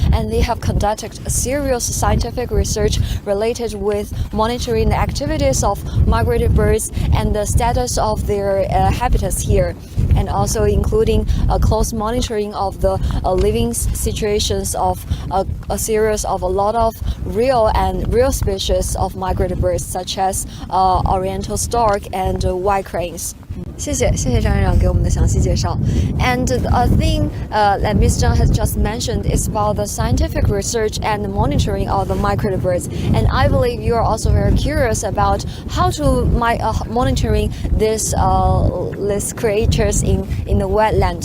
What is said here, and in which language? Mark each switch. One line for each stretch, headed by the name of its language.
English: And they have conducted serious scientific research related with monitoring the activities of migratory birds and the status of their habitats here, and also including a close monitoring of the living situations of a series of a lot of real species of migratory birds such as oriental stork and white cranes.
Chinese: 谢谢张院长给我们的详细介绍。
English: And a thing that Ms. Zhang has just mentioned is about the scientific research and monitoring of the migratory birds. And I believe you are also very curious about how to monitoring these creatures in the wetlands.